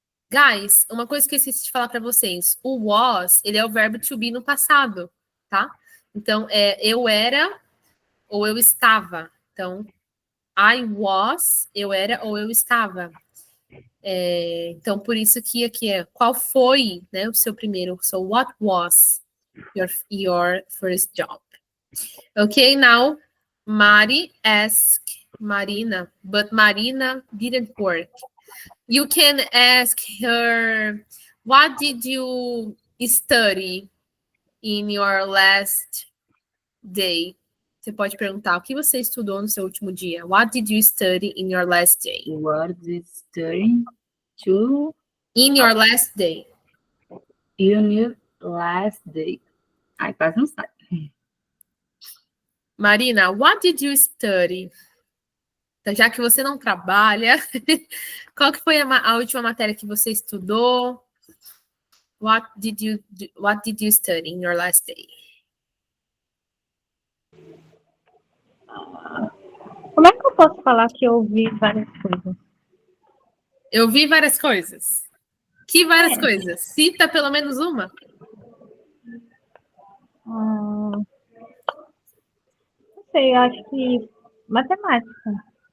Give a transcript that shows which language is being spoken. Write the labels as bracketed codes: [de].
[pt] Guys, uma coisa que eu esqueci de falar para vocês. O was, ele é o verbo to be no passado, tá? Então, eu era ou eu estava. Então, [en] I was, [pt] eu era ou eu estava. Então, por isso que aqui qual foi, né, o seu primeiro. [en] So, what was your first job? Okay, now, Mari asked Marina, but Marina didn't work. You can ask her, what did you study in your last day? [pt] Você pode perguntar, o que você estudou no seu último dia? [en] What did you study in your last day? What did you study In your last day. In your last day. [pt] Ai, quase não sai. [en] Marina, what did you study? [pt] Então, já que você não trabalha, qual que foi a última matéria que você estudou? What did you study in your last day? Como é que eu posso falar que eu ouvi várias coisas? Eu vi várias coisas. Que várias coisas? Cita pelo menos uma. Não sei, eu acho que matemática.